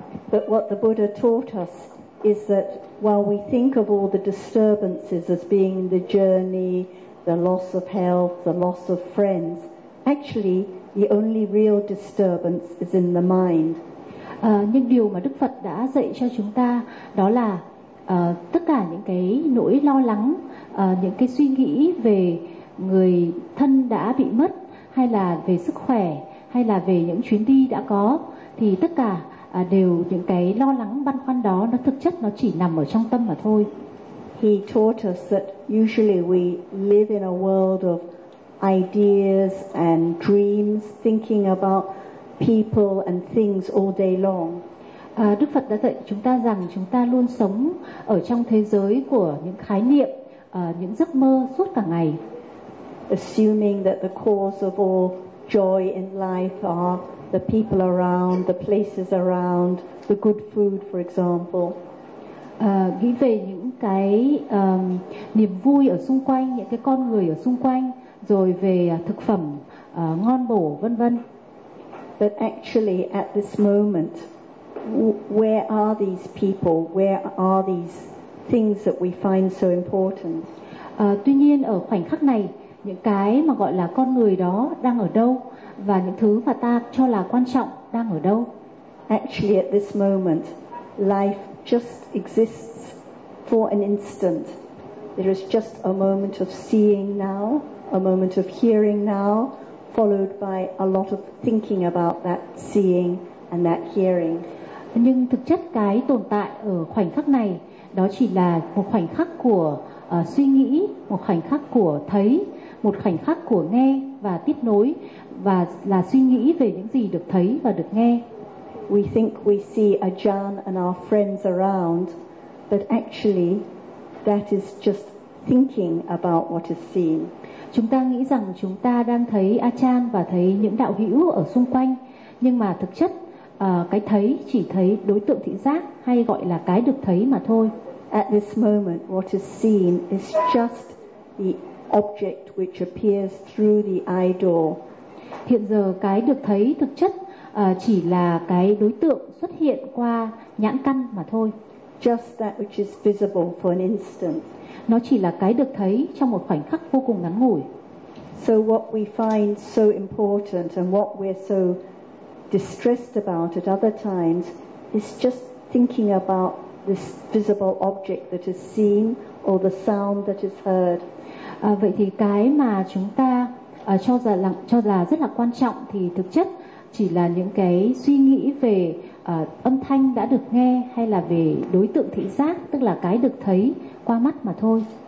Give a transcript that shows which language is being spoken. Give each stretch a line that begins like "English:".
English: But what the Buddha taught us is that while we think of all the disturbances as being the journey, the loss of health, the loss of friends, actually the only real disturbance is in the mind.
Vietnamese: Nhưng điều mà Đức Phật đã dạy cho chúng ta đó là tất cả những cái nỗi lo lắng, những cái suy nghĩ về người thân đã bị mất, hay là về sức khỏe, hay là về những chuyến đi đã có, thì tất cả đều những cái lo lắng băn khoăn đó, nó thực chất nó chỉ nằm ở trong tâm mà thôi.
English: He taught us that usually we live in a world of ideas and dreams, thinking about people and things all day long.
Vietnamese: Đức Phật đã dạy chúng ta rằng chúng ta luôn sống ở trong thế giới của những khái niệm, những giấc mơ suốt cả ngày.
English: Assuming that the cause of all joy in life are the people around, the places around, the good food, for example.
Vietnamese: Nghĩ về những cái niềm vui ở xung quanh, những cái con người ở xung quanh, rồi về thực phẩm ngon bổ, vân vân.
English: But actually, at this moment, where are these people? Where are these things that we find so important?
Vietnamese: Tuy nhiên, ở khoảnh khắc này, những cái mà gọi là con người đó đang ở đâu, và những thứ mà ta cho là quan trọng đang ở đâu?
English: Actually, at this moment, life just exists for an instant. There is just a moment of seeing now, a moment of hearing now, followed by a lot of thinking about that seeing and that hearing.
Vietnamese: Nhưng thực chất cái tồn tại ở khoảnh khắc này đó chỉ là một khoảnh khắc của suy nghĩ, một khoảnh khắc của thấy, một khoảnh khắc của nghe và tiếp nối, và là suy nghĩ về những gì được thấy và được nghe.
English: We think we see Ajahn and our friends around, but actually that is just thinking about what is seen.
Vietnamese: Chúng ta nghĩ rằng chúng ta đang thấy Ajahn và thấy những đạo hữu ở xung quanh, nhưng mà thực chất cái thấy chỉ thấy đối tượng thị giác, hay gọi là cái được thấy mà thôi.
English: At this moment, what is seen is just the object which appears through the eye door.
Vietnamese: Hiện giờ cái được thấy thực chất chỉ là cái đối tượng xuất hiện qua nhãn căn mà thôi.
English: Just that which is visible for an instant.
Vietnamese: Nó chỉ là cái được thấy trong một khoảnh khắc vô cùng ngắn ngủi.
English: So what we find so important and what we're so distressed about at other times is just thinking about this visible object that is seen or the sound that is heard.
Vietnamese: Vậy thì cái mà chúng ta cho là rất là quan trọng thì thực chất chỉ là những cái suy nghĩ về âm thanh đã được nghe, hay là về đối tượng thị giác, tức là cái được thấy qua mắt mà thôi.